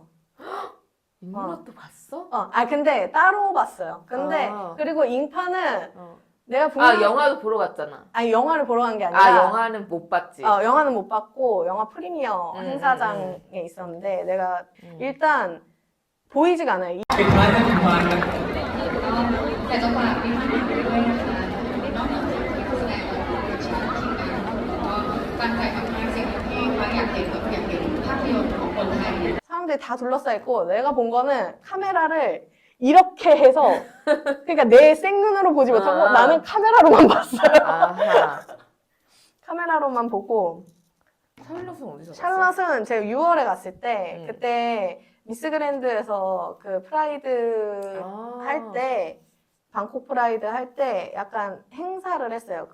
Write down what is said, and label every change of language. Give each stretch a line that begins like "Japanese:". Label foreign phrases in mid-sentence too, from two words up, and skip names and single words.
Korean: 잉롯도 봤어? 근데 따로 봤어요. 근데 그리고 인파는 내가 영화도 보러 갔잖아. 아니 영화를 보러 간 게 아니라 영화는 못 봤지. 영화는 못 봤고 영화 프리미어 행사장에 있었는데 내가 일단 보이지가 않아요.
Thai: อยากจะฝากพี่ท่านอื่นด้วยนะคะนอกจากจะเป็นผู้แสดงละครเวทีที่ทีมงานของเราก็ตั้งใจมากๆสิ่งที่ฟ้าอยากเห็นก็อยากเห็นภาพยนตร์ของคนไทยเนี่ย
Korean: 사람들이 다 둘러싸여 있고 내가 본 거는 카메라를 이렇게 해서 그러니까 내 생눈으로 보지 못하고 나는 카메라로만 봤어요. 아하. 카메라로만 보고 샬롯은 어디서 봤어? 샬롯은 제가 6월에 갔을 때 그때 미스 그랜드에서 그 프라이드 할 때 방콕 프라이드 할 때 약간 행사를 했어요.